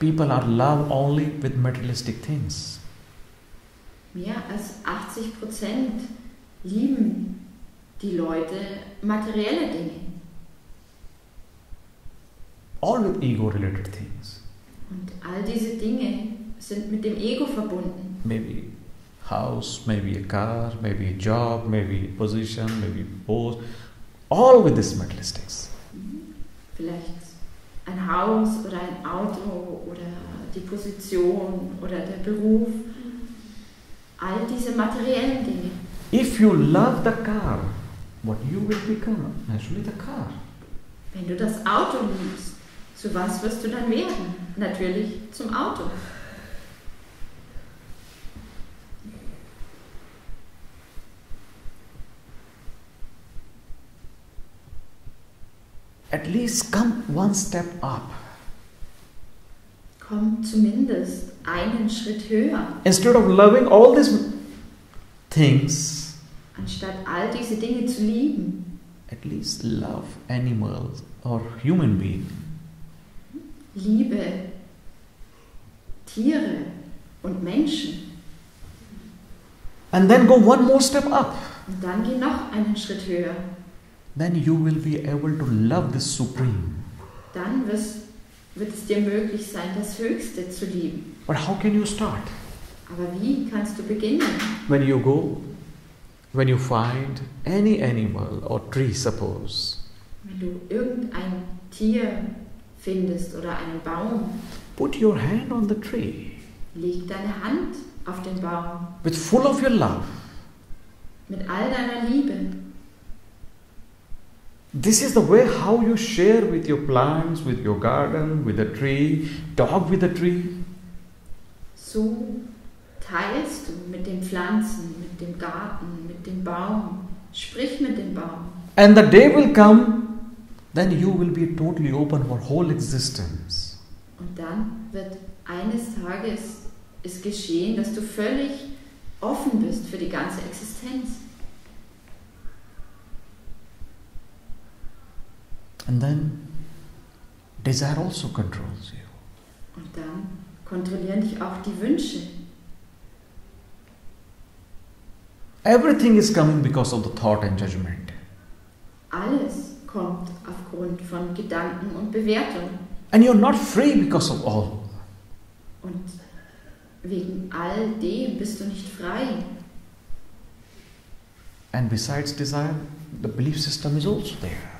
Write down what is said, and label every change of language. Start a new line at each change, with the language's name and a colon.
English: People are love only with materialistic things.
German: Mehr als 80% lieben die Leute materielle Dinge.
English: All with ego-related things.
German: Und all diese Dinge sind mit dem Ego verbunden.
English: Maybe house, maybe a car, maybe a job, maybe a position, maybe a post. All with this materialistics.
German: Vielleicht ein Haus oder ein Auto oder die Position oder der Beruf. All diese materiellen Dinge.
English: If you love the car, what you will become? Naturally the car.
German: Wenn du das Auto liebst, zu was wirst du dann werden? Natürlich zum Auto.
English: At least come one step up.
German: Komm zumindest einen Schritt höher.
English: Instead of loving all these things,
German: Anstatt all diese Dinge zu lieben,
English: at least love animals or human beings.
German: liebe Tiere und Menschen.
English: And then go one more step up.
German: Und dann geh noch einen Schritt höher.
English: Then you will be able to love the Supreme.
German: Dann wird es dir möglich sein, das Höchste zu lieben.
English: But how can you start?
German: Aber wie kannst du beginnen?
English: When you find any animal or tree, suppose,
German: Wenn du irgendein Tier findest oder einen Baum,
English: put your hand on the tree
German: leg deine Hand auf den Baum
English: with full of your love.
German: mit all deiner Liebe.
English: This is the way how you share with your plants, with your garden, with the tree, talk with the tree.
German: So teilst du mit den Pflanzen, mit dem Garten, mit dem Baum. Sprich mit dem Baum.
English: And the day will come, then you will be totally open for whole existence.
German: Und dann wird eines Tages es geschehen, dass du völlig offen bist für die ganze Existenz.
English: And then desire also controls you.
German: Und dann kontrollieren dich auch die Wünsche.
English: Everything is coming because of the thought and judgment.
German: Alles kommt aufgrund von Gedanken und Bewertung.
English: And you're not free because of all.
German: Und wegen all dem bist du nicht frei.
English: And besides desire, the belief system is also there.